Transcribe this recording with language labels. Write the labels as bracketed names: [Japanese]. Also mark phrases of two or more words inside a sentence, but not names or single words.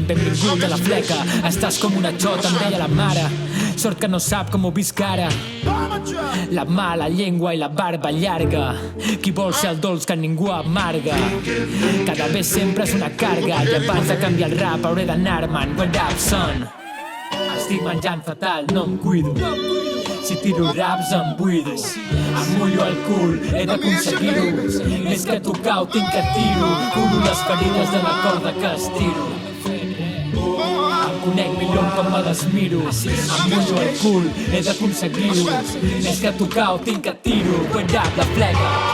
[Catalan] Benvingut a la fleca. Estàs com una xota, em deia la mare. Sort que no sap com ho visc ara. La mala llengua i la barba llarga. Qui vol ser el dolç que ningú amarga. [Spanish] Cada vez [Catalan] sempre és una carga. I abans de canviar el rap hauré d'anar-me'n. [English] What up, son? [Catalan] Estic menjant fatal, no em cuido. Si tiro raps em buido. Em mullo el cul, he d'aconseguir-ho. Més que tocar ho tinc que tiro. Curo les ferides de la corda que estiro. Em conec millor com me les miro. Em mullo el cul, he d'aconseguir-ho. Més que tocar ho tinc que tiro. [English] What up, [Catalan] la fleca.